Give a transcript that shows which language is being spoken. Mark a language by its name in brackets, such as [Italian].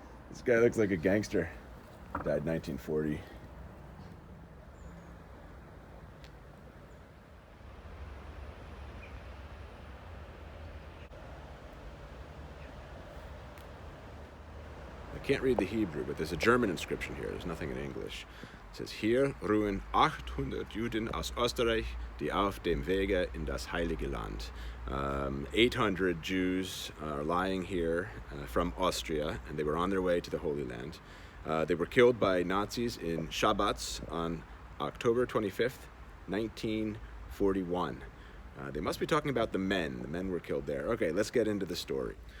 [English] This guy looks like a gangster. Died 1940. I can't read the Hebrew, but there's a German inscription here. There's nothing in English. It says, [German] Hier ruhen 800 Juden aus Österreich, die auf dem Wege in das Heilige Land. [English] 800 Jews are lying here from Austria, and they were on their way to the Holy Land. They were killed by Nazis in Šabac on October 25th, 1941. They must be talking about the men. The men were killed there. Okay, let's get into the story.